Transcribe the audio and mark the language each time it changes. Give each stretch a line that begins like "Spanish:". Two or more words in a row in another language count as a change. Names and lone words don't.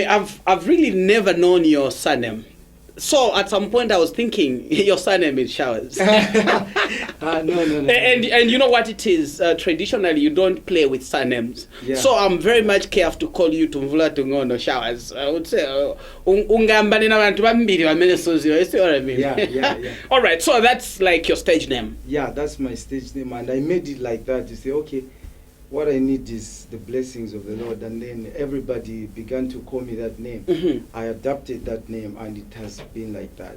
English: I've really never known your surname. So at some point I was thinking your surname is Showers. No. And you know what it is? Traditionally, you don't play with surnames. Yeah. So I'm very much careful to call you Tumvula Tungono Showers. I would say,
Nyanja: Ungambani na bantu bambiri bamene sozio.
English: You see what I mean? Yeah. All right. So that's like your stage name. Yeah, that's my stage name. And I made it like that to say, okay, what I need is the blessings of the Lord. And then everybody began to call me that name. I adopted that name, and it has been like that.